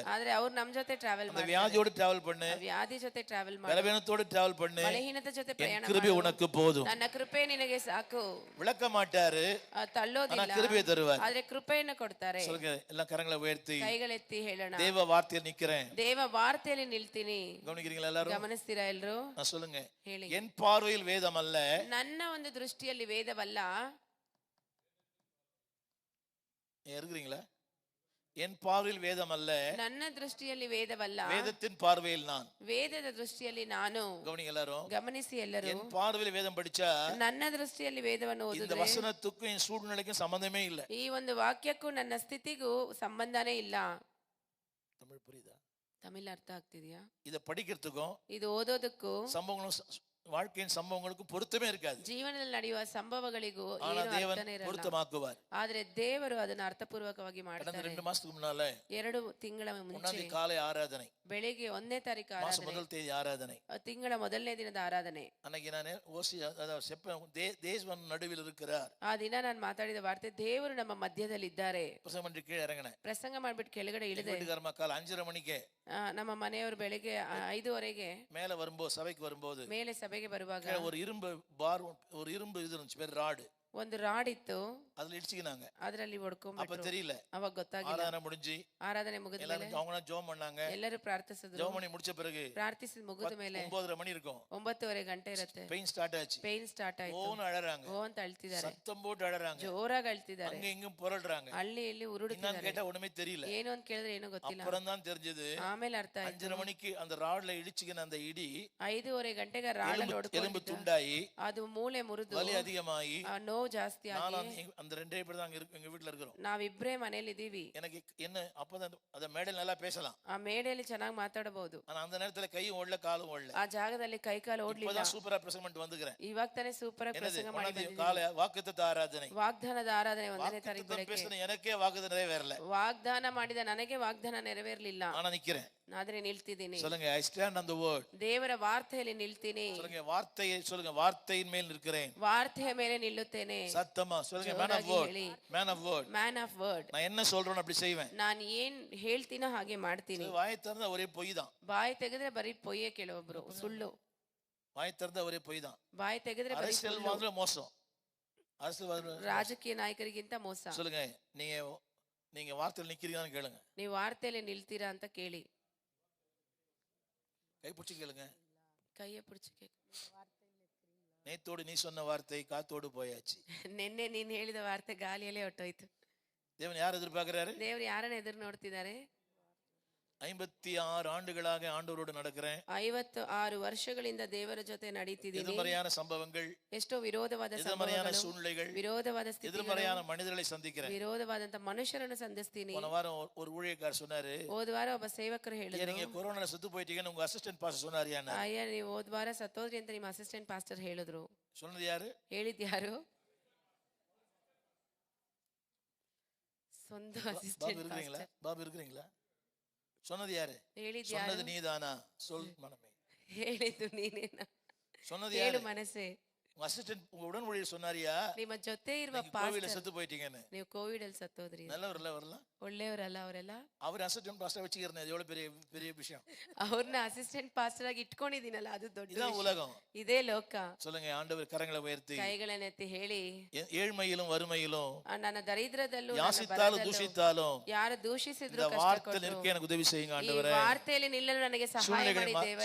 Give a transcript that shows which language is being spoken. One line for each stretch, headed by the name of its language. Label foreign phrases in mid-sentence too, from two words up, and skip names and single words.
Kannada: ಆದ್ರೆ ಅವ್ರು ನಮ್ ಜೊತೆ ಟ್ರಾವೆಲ್
Tamil: அந்த வியாதியோட டிராவல் பண்ணு,
Kannada: ವ್ಯಾಧಿ ಜೊತೆ ಟ್ರಾವೆಲ್ ಮಾಡು,
Tamil: பலவீனத்தோட டிராவல் பண்ணு.
Kannada: ಬಲಹೀನತೆ ಜೊತೆ ಪ್ರಯಾಣ
Tamil: என் கிருபை உனக்கு போதும்.
Kannada: ನನ್ನ ಕೃಪೆ ನಿನಗೆ ಸಾಕು.
Tamil: விளக்க மாட்டாரு,
Kannada: ತಳ್ಳೋದಿಲ್ಲ,
Tamil: ஆனா கிருபையை தருவார்.
Kannada: ಆದ್ರೆ ಕೃಪೆಯನ್ನು ಕೊಡ್ತಾರೆ.
Tamil: சொல்லுங்க, எல்லாம் கரங்களை உயர்த்தி
Kannada: ಕೈಗಳೆತ್ತಿ ಹೇಳೋಣ,
Tamil: தேவ வார்த்தையில் நிக்கிறேன்.
Kannada: ದೇವ ವಾರ್ತೆಯಲ್ಲಿ ನಿಲ್ತೀನಿ.
Tamil: கவனிக்கிறீங்களா எல்லாரும்?
Kannada: ಗಮನಿಸ್ತೀರಾ ಎಲ್ರು?
Tamil: நான் சொல்லுங்க,
Kannada: ಹೇಳಿ.
Tamil: என் பார்வையில் வேதம் அல்ல,
Kannada: ನನ್ನ ಒಂದು ದೃಷ್ಟಿಯಲ್ಲಿ ವೇದವಲ್ಲ.
Tamil: இருக்கிறீங்களா? என் பார்வையில் வேதம் அல்ல,
Kannada: ನನ್ನ ದೃಷ್ಟಿಯಲ್ಲಿ ವೇದವಲ್ಲ,
Tamil: வேதத்தின் பார்வையில் நான்.
Kannada: ವೇದದ ದೃಷ್ಟಿಯಲ್ಲಿ ನಾನು.
Tamil: கவனிங்க எல்லாரும்.
Kannada: ಗಮನಿಸಿ ಎಲ್ಲರೂ.
Tamil: என் பார்வையில் வேதம் படிச்சா
Kannada: ನನ್ನ ದೃಷ್ಟಿಯಲ್ಲಿ ವೇದವನ್ನು
Tamil: இந்த
Kannada: ಓದಿದ್ರೆ
Tamil: வசனத்துக்கும் என் சூழ்நிலைக்கும் சம்பந்தமே இல்ல.
Kannada: ಈ ಒಂದು ವಾಕ್ಯಕ್ಕೂ ನನ್ನ ಸ್ಥಿತಿಗೂ ಸಂಬಂಧನೇ ಇಲ್ಲ.
Tamil: தமிழ் புரியுதா?
Kannada: ತಮಿಳ್ ಅರ್ಥ ಆಗ್ತಿದ್ಯಾ?
Tamil: இத படிக்கிறதுக்கும்
Kannada: ಇದು ಓದೋದಕ್ಕೂ
Tamil: சம்பவங்களும் வாழ்க்கையின் சம்பவங்களுக்கு பொருத்தமே இருக்காது.
Kannada: ಜೀವನದಲ್ಲಿ ನಡೆಯುವ ಸಂಭವಗಳಿಗೂ
Tamil: ஆனா
Kannada: ಏನು
Tamil: தேவன்
Kannada: ಅರ್ಥನೇ ಇರಲ್ಲ.
Tamil: பொருத்தமாக்குவார்.
Kannada: ಆದ್ರೆ ದೇವರು ಅದನ್ನ ಅರ್ಥಪೂರ್ವಕವಾಗಿ
Tamil: கடந்த
Kannada: ಮಾಡ್ತಾರೆ.
Tamil: 2 மாசத்துக்கு முன்னால
Kannada: 2 ತಿಂಗಳ ಮುಂಚೆ
Tamil: 1ஆம் தேதி காலை ஆராதனை,
Kannada: ಬೆಳಿಗ್ಗೆ 1ನೇ ತಾರೀಕು
Tamil: மாசம்
Kannada: ಆರಾಧನೆ,
Tamil: முதல் தேதி ஆராதனை.
Kannada: ತಿಂಗಳ ಮೊದಲನೇ ದಿನದ ಆರಾಧನೆ.
Tamil: அன்னைக்கு நான் தேவன் நடுவில் இருக்கிறார்
Kannada: ಆ ದಿನ ನಾನು ಮಾತಾಡಿದ ವಾರ್ತೆ ದೇವರು ನಮ್ಮ ಮಧ್ಯದಲ್ಲಿದ್ದಾರೆ.
Tamil: பிரசங்கம் பண்ணி கீழே இறங்கினேன்.
Kannada: ಪ್ರಸಂಗ ಮಾಡ್ಬಿಟ್ಟು ಕೆಳಗಡೆ ಇಳಿದೆ.
Tamil: வீட்டுக்கார மக்கள் 5:30 மணிக்கு
Kannada: ನಮ್ಮ ಮನೆಯವರು ಬೆಳಿಗ್ಗೆ 5:15
Tamil: மேல வரும்போது, சபைக்கு வரும்போது
Kannada: ಮೇಲೆ ಸಭೆಗೆ ಬರುವಾಗ
Tamil: ஒரு இரும்பு பார், ஒரு இரும்பு இது இருந்துச்சு, பேர் ராடு.
Kannada: ಒಂದು ರಾಡ್ ಇತ್ತು,
Tamil: அதுல இடிச்சுக்கினாங்க.
Kannada: ಅದರಲ್ಲಿ
Tamil: அப்ப
Kannada: ಹೊಡ್ಕೊಂಡ್ಬಿಟ್ರು.
Tamil: தெரியல.
Kannada: ಅವಾಗ ಗೊತ್ತಾಗಿಲ್ಲ.
Tamil: ஆராதனை முடிஞ்சு
Kannada: ಆರಾಧನೆ ಮುಗಿದ ಮೇಲೆ
Tamil: எல்லாரும் அவங்க ஜெபம் பண்ணாங்க.
Kannada: ಎಲ್ಲರೂ ಪ್ರಾರ್ಥಿಸಿದ್ರು.
Tamil: ஜெபம் பண்ணி முடிச்ச பிறகு
Kannada: ಪ್ರಾರ್ಥಿಸಿದ ಮುಗಿದ ಮೇಲೆ
Tamil: 9:30 மணி இருக்கும்.
Kannada: 9:30 ಗಂಟೆ ಇರುತ್ತೆ.
English: pain start
Tamil: ஆச்சு.
English: pain start
Kannada: ಆಯ್ತು.
Tamil: ஓன்னு அழறாங்க,
Kannada: ಓ ಅಂತ ಅಳ್ತಿದ್ದಾರೆ,
Tamil: சத்தம் போட்டு அழறாங்க,
Kannada: ಜೋರಾಗಿ ಅಳ್ತಿದ್ದಾರೆ,
Tamil: அங்க இங்க புரள்றாங்க.
Kannada: ಅಲ್ಲಿ ಇಲ್ಲಿ
Tamil: என்னன்னு
Kannada: ಉರುಡುತ್ತಿದ್ದಾರೆ.
Tamil: கேட்டா ஒண்ணுமே தெரியல.
Kannada: ಏನು ಅಂತ ಕೇಳಿದ್ರೆ ಏನೋ ಗೊತ್ತಿಲ್ಲ.
Tamil: அப்புறம் தான் தெரிஞ்சது,
Kannada: ಆಮೇಲೆ ಅರ್ಥ ಆಯ್ತು.
Tamil: 5:30 மணிக்கு அந்த ராட்ல இடிச்சுக்கின அந்த இடி
Kannada: 5:30 ಗಂಟೆಗೆ ರಾಡಲ್ಲಿ
Tamil: எலும்பு
Kannada: ಹೊಡ್ಕೊಂಡು
Tamil: துண்டாயி
Kannada: ಅದು ಮೂಳೆ ಮುರಿದು
Tamil: வலி அதிகமாகி
Kannada: ಆ ನೋವು ಜಾಸ್ತಿ ಆಗಿ
Tamil: அந்த 2 பேர் தான் எங்க வீட்டுல இருக்கிறோம்.
Kannada: ನಾವಿಬ್ರೇ ಮನೇಲಿ ಇದೀವಿ.
Tamil: எனக்கு என்ன அப்பதான் அத மேடையில் நல்லா பேசலாம்,
Kannada: ಆ ಮೇಡೆಯಲ್ಲಿ ಚೆನ್ನಾಗಿ ಮಾತಾಡಬಹುದು.
Tamil: ஆனா அந்த நேரத்துல கையும் ஓடல காலும் ஓடல.
Kannada: ಆ ಜಾಗದಲ್ಲಿ ಕೈ ಕಾಲು ಓಡ್ಲಿಲ್ಲ.
Tamil: இப்பதான் சூப்பரா பிரசங்கம் பண்ணிட்டு வந்துக்கிறேன்.
Kannada: ಇವಾಗ ತಾನೇ ಸೂಪರ್ ಆಗಿ ಪ್ರಸಂಗ ಮಾಡಿ ಬಂದಿದ್ದೀನಿ.
Tamil: காலை வாக்குத்தத்த ஆராதனை,
Kannada: ವಾಗ್ದಾನದ ಆರಾಧನೆ 1ನೇ ತಾರೀಕು ಬೆಳಗ್ಗೆ.
Tamil: பேசின எனக்கே வாக்குத்தத்தம் நிறைவேறல.
Kannada: ವಾಗ್ದಾನ ಮಾಡಿದ ನನಗೆ ವಾಗ್ದಾನ ನೆರವೇರಲಿಲ್ಲ.
Tamil: ஆனா நிக்கிறேன்.
Kannada: ಆದ್ರೆ ನಿಲ್ತಿದ್ದೀನಿ.
Tamil: சொல்லுங்க,
English: I stand on the word.
Kannada: ದೇವರ ವಾರ್ತೆಯಲ್ಲಿ ನಿಲ್ತೀನಿ.
Tamil: சொல்லுங்க, வார்த்தையை சொல்லுங்க, வார்த்தையின் மேல் நிற்கிறேன்.
Kannada: ವಾರ್ತೆಯ ಮೇಲೆ ನಿಲ್ಲುತ್ತೇನೆ.
Tamil: சத்தமா சொல்லுங்க,
English: man of word, man of word. man of word.
Tamil: நான் என்ன சொல்றேனோ அப்படி செய்வேன்.
Kannada: ನಾನು ಏನ್ ಹೇಳ್ತೀನೋ ಹಾಗೆ ಮಾಡ್ತೀನಿ.
Tamil: வாயை திறந்தா ஒரே பொய் தான்.
Kannada: ಬಾಯಿ ತೆಗೆದ್ರೆ ಬರೀ ಪೊಯ್ಯೆ ಕೆಲವೊಬ್ರು, ಸುಳ್ಳು.
Tamil: வாயை திறந்தா ஒரே பொய் தான்.
Kannada: ಬಾಯಿ ತೆಗೆದ್ರೆ ಬರೀ ಸುಳ್ಳು.
Tamil: அரசியல்வாதில மோசம், அரசியல்வாதில
Kannada: ರಾಜಕೀಯ ನಾಯಕರಿಗಿಂತ ಮೋಸ.
Tamil: சொல்லுங்க, நீங்க வார்த்தையில் நிக்கிறீங்கன்னு கேளுங்க.
Kannada: ನೀವು ವಾರ್ತೆಯಲ್ಲಿ ನಿಲ್ತೀರಾ ಅಂತ ಕೇಳಿ.
Tamil: கை பிடிச்சு கேளுங்க.
Kannada: ಕೈಯ ಪುಡ್ಚಿಕೆ.
Tamil: நேத்தோடு நீ சொன்ன வார்த்தை காத்தோடு போயாச்சு.
Kannada: ನಿನ್ನೆ ನೀನ್ ಹೇಳಿದ ವಾರ್ತೆ ಗಾಳಿಯಲ್ಲೇ ಹೊಟ್ಟೋಯ್ತು.
Tamil: தேவன் யார் எதிர்பார்க்கிறாரு?
Kannada: ದೇವರು ಯಾರನ್ನ ಎದುರು ನೋಡ್ತಿದ್ದಾರೆ?
Tamil: 56 ஆண்டுகளாக ஆண்டவரோடு நடக்கிறேன்.
Kannada: 56 ವರ್ಷಗಳಿಂದ ದೇವರ ಜೊತೆ ನಡೀತಿದ್ದೀನಿ.
Tamil: எதிர்மறையான சம்பவங்கள்,
Kannada: ಎಷ್ಟೋ ವಿರೋಧವಾದ
Tamil: எதிர்மறையான சூழ்நிலைகள்,
Kannada: ವಿರೋಧವಾದ ಸ್ಥಿತಿಗಳು,
Tamil: எதிர்மறையான மனிதர்களை சந்திக்கிறேன்.
Kannada: ವಿರೋಧವಾದಂತ ಮನುಷ್ಯರನ್ನು ಸಂಧಿಸ್ತೀನಿ.
Tamil: போன வாரம் ஒரு ஊழியக்காரர் சொன்னாரு,
Kannada: ಹೋದ ವಾರ ಒಬ್ಬ ಸೇವಕರು ಹೇಳಿದ್ರು,
Tamil: நீங்க கொரோனால செத்து போயிட்டீங்கன்னு உங்க
English: assistant pastor
Tamil: சொன்னாரியா?
Kannada: ಅಯ್ಯ ನೀವು ಹೋದ ವಾರ ಸತ್ತೋದ್ರಿ ಅಂತ ನಿಮ್ಮ
English: assistant pastor
Kannada: ಹೇಳಿದ್ರು.
Tamil: சொன்னது யாரு?
Kannada: ಹೇಳಿದ್ಯಾರು? ಸ್ವಂತ ಅಸಿಸ್ಟೆಂಟ್
Tamil: இருக்கிறீங்களா? பாபு இருக்கிறீங்களா? சொன்னது யாரு?
Kannada: ಹೇಳಿದ್ಯಾರು?
Tamil: சொன்னது நீதானா? சொல் மனமே.
Kannada: ಹೇಳಿದ್ದು ನೀನೇನಾ?
Tamil: சொன்னது
Kannada: ಹೇಳು
Tamil: யாரு?
Kannada: ಮನಸ್ಸೇ.
Tamil: உங்க அசிஸ்டன்ட், உங்க உடன் ஊழியர் சொன்னாரியா
Kannada: ನಿಮ್ಮ ಜೊತೆ ಇರುವ
Tamil: கோவில
Kannada: ಪಾಸ್ಟರ್
Tamil: செத்து போயிட்டீங்கன்னு?
Kannada: ನೀವು ಕೋವಿಡ್ ಅಲ್ಲಿ ಸತ್ತೋದ್ರಿ.
Tamil: நல்லவர்ல வரலாம்.
Kannada: ಒಳ್ಳೆಯವರಲ್ಲ ಅವರೆಲ್ಲ.
Tamil: அவர்
English: assistant pastor
Tamil: வச்சுக்கிறேன், அது எவ்வளவு பெரிய பெரிய விஷயம்.
Kannada: ಅವ್ರನ್ನ
English: assistant pastor
Kannada: ಆಗಿ ಇಟ್ಕೊಂಡಿದ್ದೀನಲ್ಲ, ಅದು ದೊಡ್ಡ
Tamil: இதான்
Kannada: ವಿಷಯ.
Tamil: உலகம்.
Kannada: ಇದೇ ಲೋಕ.
Tamil: சொல்லுங்க, ஆண்டவர் கரங்களை உயர்த்தி
Kannada: ಕೈಗಳನ್ನೆತ್ತಿ ಹೇಳಿ,
Tamil: ஏழ்மையிலும் வறுமையிலும்
Kannada: ನನ್ನ ದರಿದ್ರದಲ್ಲೂ ನನ್ನ
Tamil: யாசித்தாலும்
Kannada: ಬರದಲ್ಲೂ
Tamil: தூஷித்தாலும்
Kannada: ಯಾರು ದೂಷಿಸಿದ್ರು
Tamil: இந்த
Kannada: ಕಷ್ಟ
Tamil: வார்த்தையில்
Kannada: ಕೊಟ್ರು,
Tamil: இருக்க எனக்கு உதவி செய்யுங்க
Kannada: ಈ
Tamil: ஆண்டவரே.
Kannada: ವಾರ್ತೆಯಲ್ಲಿ ನಿಲ್ಲಲು ನನಗೆ ಸಹಾಯ ಮಾಡಿ ದೇವರೇ.